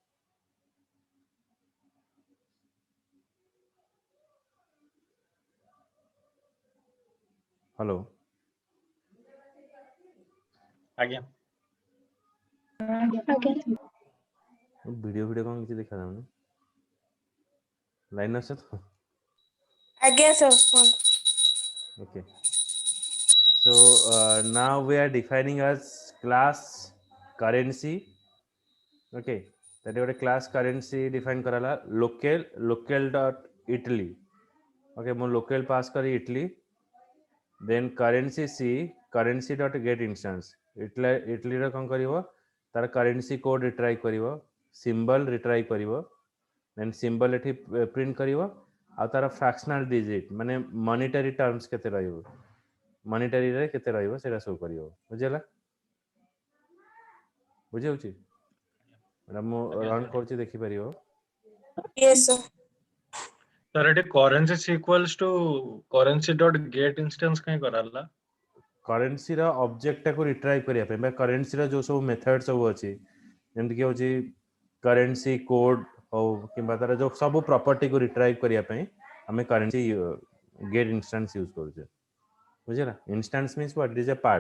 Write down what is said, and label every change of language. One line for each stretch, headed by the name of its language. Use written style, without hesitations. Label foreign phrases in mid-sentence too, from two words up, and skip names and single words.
English: Hello. Again.
Odia: ଆଜ୍ଞା ଭିଡ଼ିଓ କ'ଣ କିଛି ଦେଖାଯାଉନି? ଲାଇନ୍ ଅଛି ତ? ଆଜ୍ଞା ସାର୍।
English: Okay. So now we are defining as class currency. Okay. that is a class currency define karala local dot Italy. Okay, mo local pass kari Italy. Then currency C currency dot get instance.
Odia: Italy ର କ'ଣ କରିବ? ତାର
English: currency code retry
Odia: କରିବ,
English: symbol retry
Odia: କରିବ,
English: then symbol
Odia: ଏଠି print କରିବ, ଆଉ ତାର
English: fractional digit
Odia: ମାନେ
English: monetary terms
Odia: କେତେ ରହିବ, monetary ରେ କେତେ ରହିବ ସେଇଟା ସବୁ କରିବ। ବୁଝିହେଲା? ବୁଝି ହେଉଛି? ଏଇଟା ମୁଁ ରନ୍ କରୁଛି ଦେଖିପାରିବ।
English: Yes sir. Sir, it currency equals to currency dot get instance
Odia: କାଇଁ କରାହେଲା? କରେନ୍ସିର ଅବଜେକ୍ଟଟାକୁ ରିଟ୍ରାଇଭ୍ କରିବା ପାଇଁ ବା କରେନ୍ସିର ଯେଉଁ ସବୁ ମେଥଡ଼ ସବୁ ଅଛି ଯେମିତିକି ହେଉଛି
English: currency code
Odia: ହଉ କିମ୍ବା ତାର ଯେଉଁ ସବୁ ପ୍ରପର୍ଟିକୁ ରିଟ୍ରାଇଭ୍ କରିବା ପାଇଁ ଆମେ
English: currency get instance use
Odia: କରୁଛେ।
English: ବୁଝିଲା? Instance means what? It is a part.